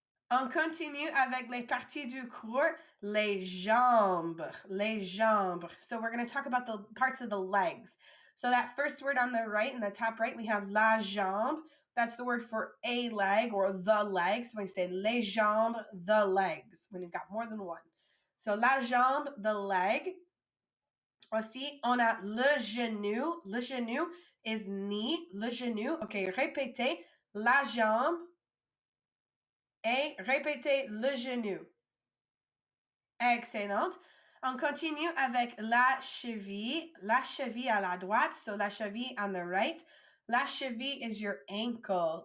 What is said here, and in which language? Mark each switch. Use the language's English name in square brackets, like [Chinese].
[French] On continue avec les parties du corps, les jambes. Les jambes. [English] So we're going to talk about the parts of the legs. So that first word on the right, in the top right, we have la jambe. That's the word for a leg or the leg. So when you say les jambes, the legs, when you've got more than one. So la jambe, the leg. [French] Aussi, on a le genou. Le genou [English] is knee. [French] Le genou. OK, répétez. La jambe. Et répétez le genou. Excellent. On continue avec la cheville. La cheville à la droite, so la cheville [English] on the right. La cheville is your ankle.